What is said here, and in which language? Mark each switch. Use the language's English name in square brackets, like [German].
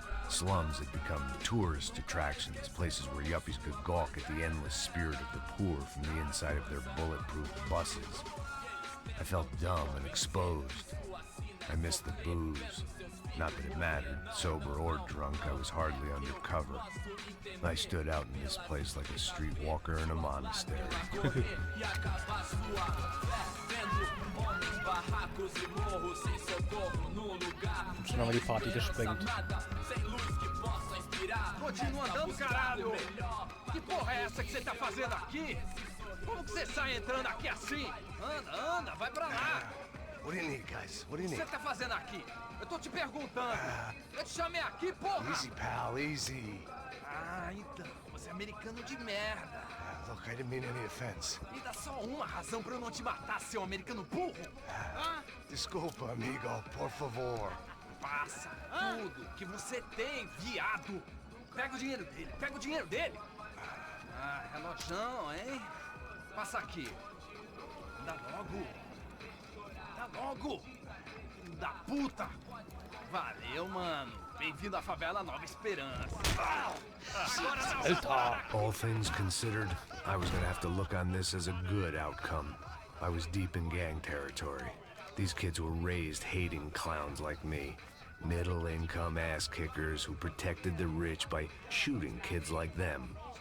[English] Slums had become tourist attractions, places where yuppies could gawk at the endless spirit of the poor from the inside of their bulletproof buses. I felt dumb and exposed. I missed the booze. Not that it mattered, sober or drunk, I was hardly undercover. I stood out in this place like a streetwalker in a monastery. [German] Schon haben wir die Party gesprengt. [Portuguese] Continua andando, caralho! Que porra é essa que você tá fazendo aqui? Como que você sai entrando aqui assim? Anda, vai pra lá! [English] What do you need, guys? What do you [Portuguese] que [English] need? [Portuguese] você tá fazendo aqui? Eu tô te perguntando! Eu te chamei aqui, porra! [English] Easy, pal, easy. [Portuguese] Ah, então, você é americano de merda! [English] Look, I didn't mean any offense. [Portuguese] Me dá só uma razão pra eu não te matar, seu americano burro! Ah, Desculpa, amigo, por favor. passa tudo que você tem, viado! Pega o dinheiro dele, pega o dinheiro dele! Ah, relojão, hein? Passa aqui. Dá logo! Dá logo! Filho da puta! Valeu, mano! Bem-vindo à favela Nova Esperança! Agora tá [German] Alter! [English] All things considered, I was gonna have to look on this as a good outcome. I was deep in gang territory. These kids were raised hating clowns like me. Middle-income ass-kickers who protected the rich by shooting kids like them.